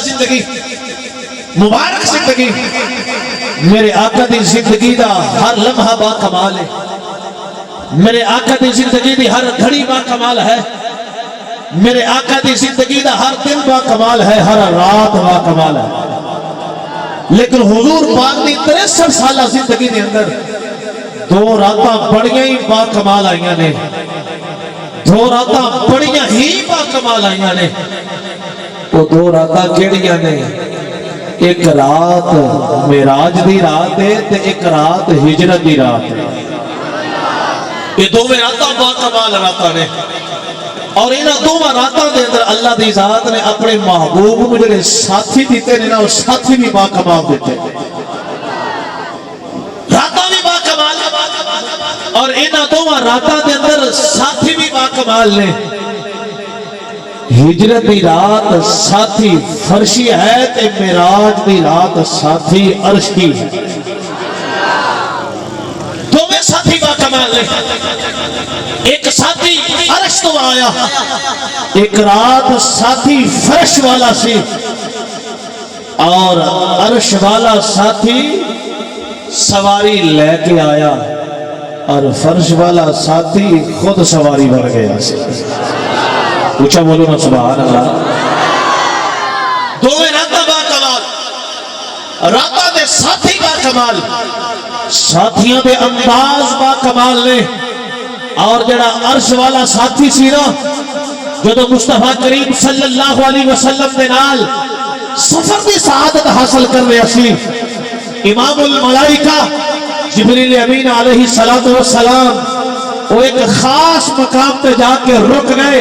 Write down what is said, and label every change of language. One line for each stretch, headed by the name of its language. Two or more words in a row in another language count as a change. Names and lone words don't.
Punjabi: زندگی مبارک زندگی میرے آقا دی زندگی دا ہر لمحہ با کمال ہے میرے آقا دی زندگی دی ہر گھڑی با کمال ہے میرے آقا دی زندگی دا ہر دن با کمال ہے، ہر رات با کمال ہے، لیکن حضور پاک دی 63 سالہ زندگی دے اندر 2 راتاں بڑیاں ہی با کمال آئیاں نے، 2 راتاں بڑیاں ہی با کمال آئیاں نے۔ وہ 2 راتاں کیڑیاں نے؟ ایک رات معراج دی رات ہے تے ایک رات ہجرت دی رات ہے۔ یہ 2 راتاں با کمال راتاں نے، اور انہاں 2 راتاں دے اندر اللہ دی ذات نے اپنے محبوب کو جڑے ساتھی دیتے نے نا، وہ ساتھی بھی با کمال دیتے، راتاں بھی با کمال، اور انہاں 2 راتاں دے اندر ساتھی بھی با کمال نے۔ ہجرت دی رات ساتھی فرشی ہے تے معراج دی رات ساتھی عرشی ہے، 2 ساتھی با کمال نے۔ ایک ساتھی عرش تو آیا، ایک رات ساتھی فرش والا سی، اور عرش والا ساتھی سواری لے کے آیا، اور فرش والا ساتھی خود سواری بن گیا سی۔
Urdu: اچھا بولو نا
Arabic: سبحان اللہ۔
Punjabi: 2 راتاں با کمال، راتاں دے ساتھی با کمال، ساتھیاں دے انداز با کمال نے۔ اور جڑا عرش والا ساتھی سی نا، جدو مصطفیٰ کریم
Arabic: صلی اللہ علیہ وسلم
Punjabi: دے نال سفر دی سعادت حاصل کر رہے سی، امام الملائکہ جبریل امین
Arabic: علیہ السلام
Punjabi: وہ ایک خاص مقام پہ جا کے رک گئے۔